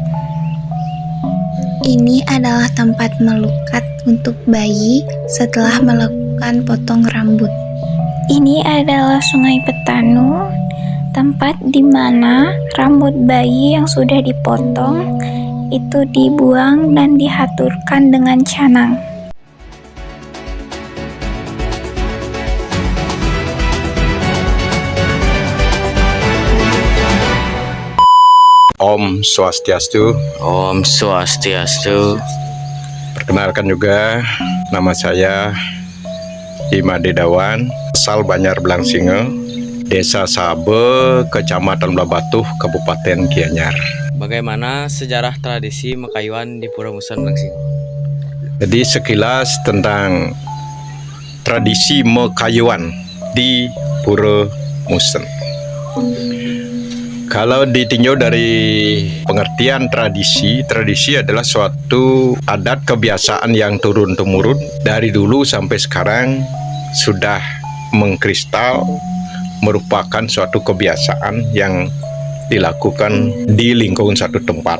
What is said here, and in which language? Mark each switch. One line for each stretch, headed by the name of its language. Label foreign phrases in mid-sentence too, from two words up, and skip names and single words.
Indonesian: Ini adalah tempat melukat untuk bayi setelah melakukan potong rambut. Ini adalah Sungai Petanu, tempat di mana rambut bayi yang sudah dipotong itu dibuang dan dihaturkan dengan canang.
Balinese: Om Swastiastu. Om Swastiastu.
Indonesian: Perkenalkan juga, nama saya Imade Dawan, asal Banjar Blangsinge, Desa Sabe, Kecamatan Blabatuh, Kabupaten Gianyar. Bagaimana sejarah tradisi Mekayuan di Pura Musen Blangsinge? Jadi sekilas tentang tradisi Mekayuan di Pura Musen. Kalau ditinjau dari pengertian tradisi adalah suatu adat kebiasaan yang turun-temurun dari dulu sampai sekarang sudah mengkristal, merupakan suatu kebiasaan yang dilakukan di lingkungan satu tempat.